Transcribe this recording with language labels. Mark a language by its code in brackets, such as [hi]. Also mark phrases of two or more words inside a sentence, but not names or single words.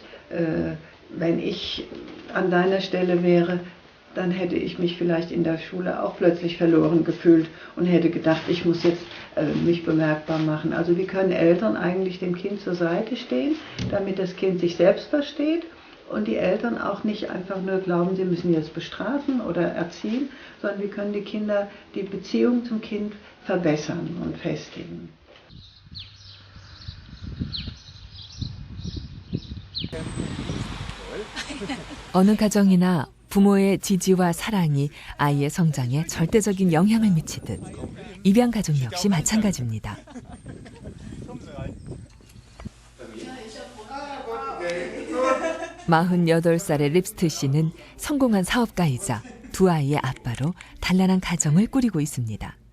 [de] Wenn ich an deiner Stelle wäre, dann hätte ich mich vielleicht in der Schule auch plötzlich verloren gefühlt und hätte gedacht, ich muss jetzt mich bemerkbar machen. Also wie können Eltern eigentlich dem Kind zur Seite stehen, damit das Kind sich selbst versteht und die Eltern auch nicht einfach nur glauben, sie müssen jetzt bestrafen oder erziehen, sondern wie können die Kinder die Beziehung zum Kind verbessern und festigen. [ko] 어느 가정이나 부모의 지지와 사랑이 아이의 성장에 절대적인 영향을 미치듯 입양 가족 역시 마찬가지입니다. 48살의 립스트 씨는 성공한 사업가이자 두 아이의 아빠로 단란한 가정을 꾸리고 있습니다.